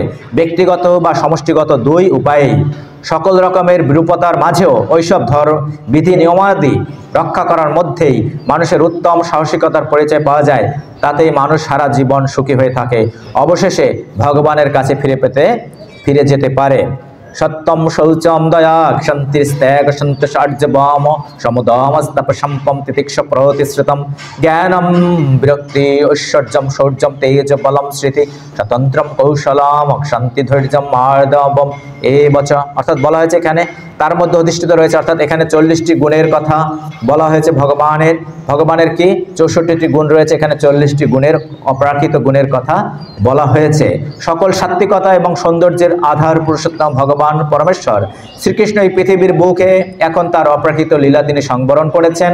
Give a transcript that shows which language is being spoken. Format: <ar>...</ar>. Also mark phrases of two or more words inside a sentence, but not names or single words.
<bn>ব্যক্তিগত বা সমষ্টিগত দুই উপায়েই সকল রকমের বিরূপতার মাঝেও ওইসব বিধি নিয়মাদি রক্ষা করার মধ্যেই মানুষের উত্তম সাহসিকতার পরিচয় পাওয়া যায়। তাতেই মানুষ সারা জীবন সুখী হয়ে থাকে, অবশেষে ভগবানের কাছে ফিরে যেতে পারে।</bn> <sa>সত্যম শৌচম দয়া শান্তিস্ত্যাগ সন্তোষার্যবাম সমুদমস্তপসম্পম তিতিক্ষ প্রতিশ্রুতম জ্ঞানম বিরক্তি ঐশ্বর্যম শৌর্যম তেজ বলম স্মৃতি স্বতন্ত্রম কৌশলম শান্তি ধৈর্যম মার্দবম এবচ।</sa> <bn>অর্থাৎ বলা হয়েছে এখানে তার মধ্যে অধিষ্ঠিত রয়েছে, অর্থাৎ এখানে 40টি গুণের কথা বলা হয়েছে। ভগবানের কি 64টি গুণ রয়েছে, এখানে 40টি গুণের অপ্রাকৃত গুণের কথা বলা হয়েছে। সকল সাত্ত্বিকতা এবং সৌন্দর্যের আধার পুরুষোত্তম ভগবান পরমেশ্বর শ্রীকৃষ্ণ এই পৃথিবীর বুকে এখন তার অপ্রাকৃত লীলা তিনি সংবরণ করেছেন।</bn>